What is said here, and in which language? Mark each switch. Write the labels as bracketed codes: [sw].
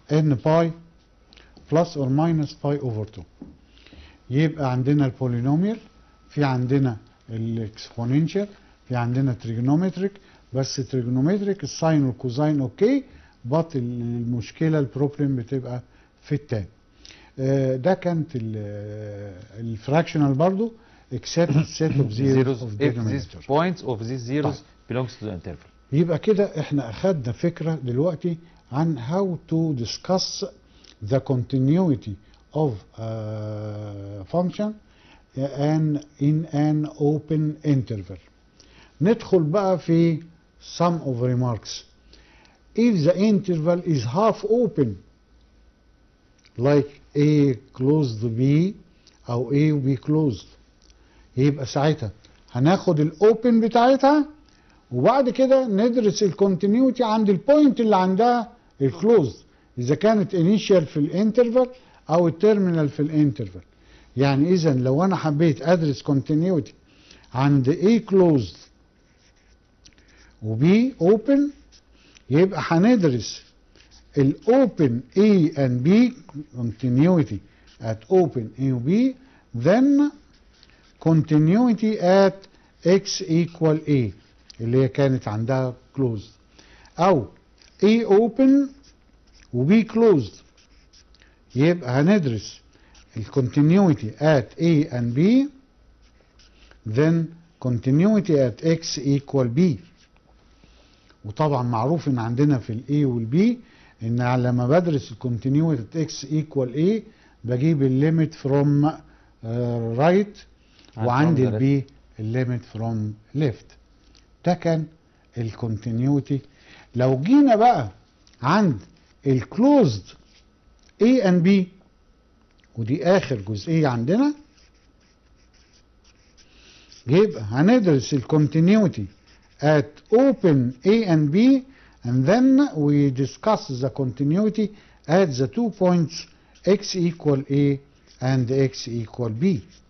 [en] ان by plus or minus by over 2. [ar] يبقى عندنا البولينوميال، في عندنا الاكسبوننشال، في عندنا trigonometric، بس trigonometric الساين والكوزاين اوكي، بط المشكله البروبلم بتبقى في التاني. ده كانت الفراكشنال برضو [en] except set of zeros of if these denominator. points of these zeros belongs to the interval. [ar] يبقى كده احنا اخدنا فكرة دلوقتي عن [en] how to discuss the continuity of a function in an open interval. [ar] ندخل بقى في [en] some of remarks. If the interval is half open like A closed B [ar] أو A و B closed، يبقى ساعتها هناخد الأوبن بتاعتها وبعد كده ندرس الكونتينيوتي عند البوينت اللي عندها الكلوزد، إذا كانت انيشال في الانترفال أو التيرمينال في الانترفال. يعني إذا لو أنا حبيت أدرس كونتينيوتي عند A closed و B open، يبقى هندرس الأوبن [en] A and B continuity at open A [ar] و B then [en] continuity at x equal A [ar] اللي هي كانت عندها [en] closed، أو A open و B closed، [ar] يبقى هندرس الكونتينيوتي [en] at A and B then continuity at x equal B. [ar] وطبعا معروف ان عندنا في الاي والبي ان لما بدرس الكونتينيوتي [en] at x equal A [ar] بجيب الليميت فروم رايت وعندي البي الليميت فروم ليفت. ده كان الكونتينيوتي. لو جينا بقى عند الكلوزد [en] A and B، [ar] ودي اخر جزئيه عندنا، يبقى هندرس الكونتينيوتي [en] at open A and B and then we discuss the continuity at the 2 points x equal A and x equal B.